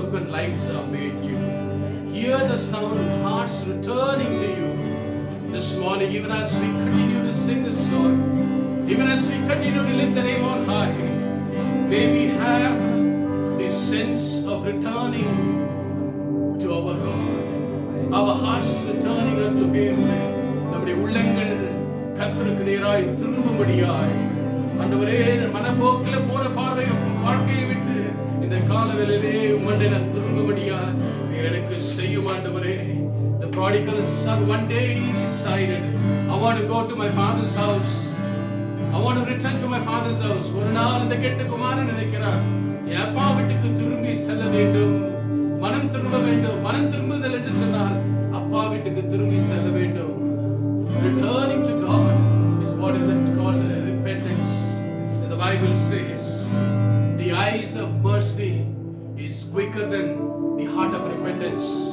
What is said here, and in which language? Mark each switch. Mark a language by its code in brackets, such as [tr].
[en] lives are made new. Hear the sound of hearts returning to you this morning, even as we continue to sing this song, even as we continue to lift the name on high. May we have this sense of returning to our God, our hearts returning unto Him. [ta] நம்முடைய உள்ளங்கள் கர்த்தருக்கு நேராய் திரும்பும்படியாய் ஆண்டவரே, மனப்போக்கில் போற வாழ்க்கையை விட்டு இந்த காலவேளையிலே உம்முடைய நான் திரும்பும்படியாய் நீர் எனக்கு செய்யும் ஆண்டவரே. [en] The prodigal son one day he decided, I want to go to my father's house. I want to return to my father's house. [ta] ஒரு நாள் இந்த கெட்ட குமாரன் நினைக்கிறார், என் அப்பா வீட்டுக்கு திரும்பி செல்ல வேண்டும், மனம் திரும்ப வேண்டும். மனம் திரும்புதல் என்று சொன்னால் அப்பா வீட்டுக்கு திரும்பி செல்ல வேண்டும். [en] Returning to God is what is called repentance. The Bible says the eyes of mercy is quicker than the heart of repentance.